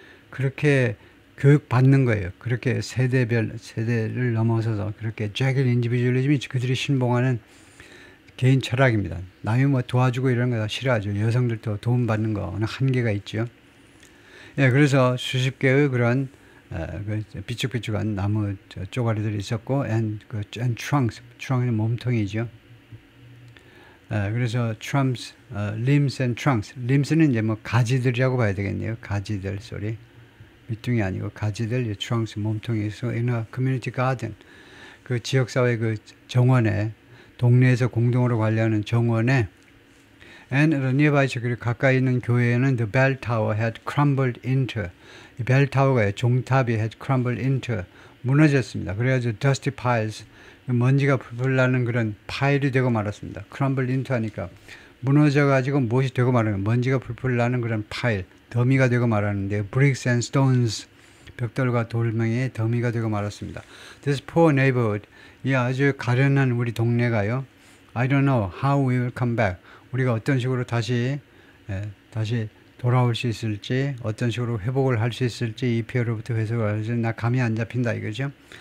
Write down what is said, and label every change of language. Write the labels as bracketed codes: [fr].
[ko] 그렇게 교육받는 거예요. 그렇게 세대를 넘어서서 그렇게 jagged individualism이 그들이 신봉하는 개인 철학입니다. 남이 뭐 도와주고 이런 거 싫어하죠. 여성들도 도움받는 거는 한계가 있죠. 예, 그래서 수십 개의 그런 삐쭉삐쭉한 나무 쪼가리들이 있었고 and trunk은 몸통이죠. 그래서 [en] trunks, limbs and trunks. [ko] limbs는 이제 뭐 가지들이라고 봐야 되겠네요. 가지들 소리. 밑둥이 아니고 가지들, trunks 몸통에서 [en] in a community garden. [ko] 그 지역사회 그 정원에 동네에서 공동으로 관리하는 정원에 [en] and the nearby [ko] 그리고 가까이 있는 교회에는 [en] the bell tower had crumbled into [ko] 이 벨 타워가 종탑이 [en] had crumbled into [ko] 무너졌습니다. 그래가지고 [en] dusty piles [ko] 먼지가 풀풀 나는 그런 파일이 되고 말았습니다. crumbled into 하니까 무너져가지고 무엇이 되고 말하는 먼지가 풀풀 나는 그런 파일 더미가 되고 말하는데 [en] bricks and stones [ko] 벽돌과 돌멩이의 더미가 되고 말았습니다. [en] This poor neighborhood [ko] 이 아주 가련한 우리 동네가요. [en] I don't know how we will come back. [ko] 우리가 어떤 식으로 다시 돌아올 수 있을지 어떤 식으로 회복을 할 수 있을지 이 피해로부터 회복을 할지 나 감이 안 잡힌다 이거죠.